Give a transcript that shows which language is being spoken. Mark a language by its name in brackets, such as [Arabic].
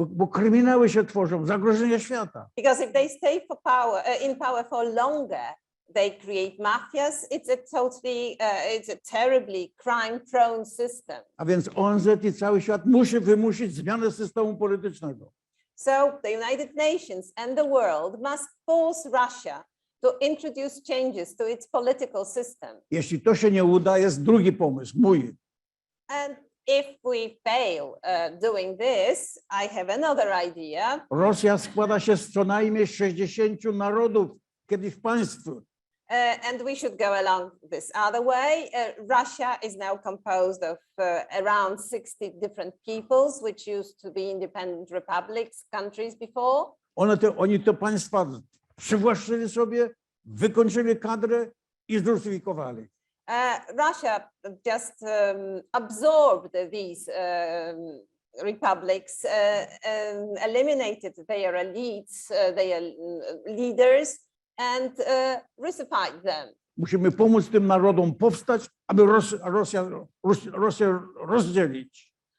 [Polish] Bo kryminały się tworzą, zagrożenia świata. [English] Because if they stay in power for longer, they create mafias. It's a terribly crime-prone system. [Polish] A więc ONZ i cały świat musi wymusić zmianę systemu politycznego. [English] So the United Nations and the world must force Russia to introduce changes to its political system. [Polish] Jeśli to się nie uda, jest drugi pomysł, mój. [English] And if we fail doing this, I have another idea. [Polish] Rosja składa się z co najmniej 60 narodów, kiedyś państw. [English] And we should go along this other way. Russia is now composed of around 60 different peoples, which used to be independent republics, countries before. [Polish] Oni te państwa przywłaszczyli sobie, wykończyli kadrę i zrusyfikowali. [English] Russia just absorbed these republics, eliminated their elites, their leaders, and russified them. [Polish] Musimy pomóc tym narodom powstać, aby Rosję rozdzielić.